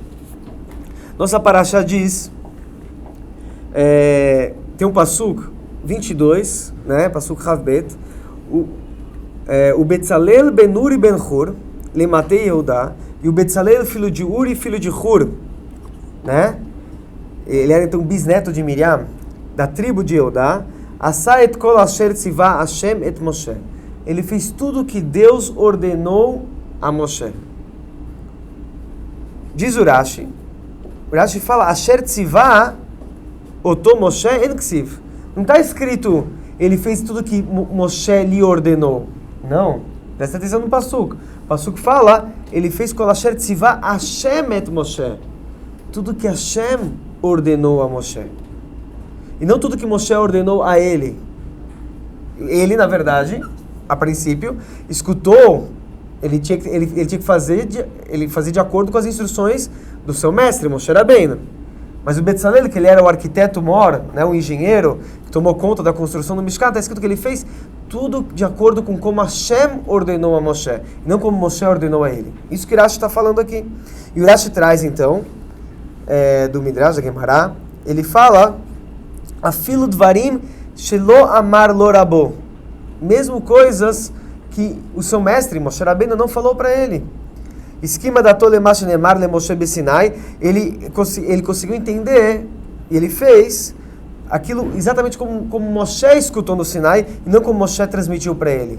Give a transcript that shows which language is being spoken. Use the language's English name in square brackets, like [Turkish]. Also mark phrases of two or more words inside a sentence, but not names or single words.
[Portuguese] Nossa paraxá diz, tem um pasuk 22, né? Pasuk Havbet, o Betzalel ben Uri ben Hur, lematei Yehudá, e o Betzalel filho de Uri, filho de Hur, né? Ele era então bisneto de Miriam, da tribo de Yehudá. [Hebrew] עשה את כל אשר צוה השם את משה. [Portuguese] Ele fez tudo que Deus ordenou a Moshe. Diz o Rashi fala: [Hebrew] אשר צוה אותו משה אין כתיב. [Portuguese] Não está escrito ele fez tudo que Moshe lhe ordenou. Não, presta atenção no pasuk. O pasuk fala: ele fez [Hebrew] כל אשר צוה השם את משה. [Portuguese] Tudo que Hashem ordenou a Moshe. E não tudo que Moshe ordenou a ele. Ele, na verdade, a princípio, escutou, ele tinha que fazer, ele fazia de acordo com as instruções do seu mestre, Moshe Rabbeinu. Mas o Betzalel, que ele era o arquiteto mor, né, o engenheiro, que tomou conta da construção do Mishkan, está escrito que ele fez tudo de acordo com como Hashem ordenou a Moshe, e não como Moshe ordenou a ele. Isso que o Rashi está falando aqui. E o Rashi traz, então, do Midrash, da Gemara, ele fala: [Hebrew] אפילו דברים שלא אמר לו רבו. [Portuguese] Mesmo coisas que o seu mestre, Moshe Rabbeinu, não falou para ele. Esquema da tolemash nemar le Moshe besinai. Ele conseguiu entender, e ele fez aquilo exatamente como Moshe escutou no Sinai, e não como Moshe transmitiu para ele.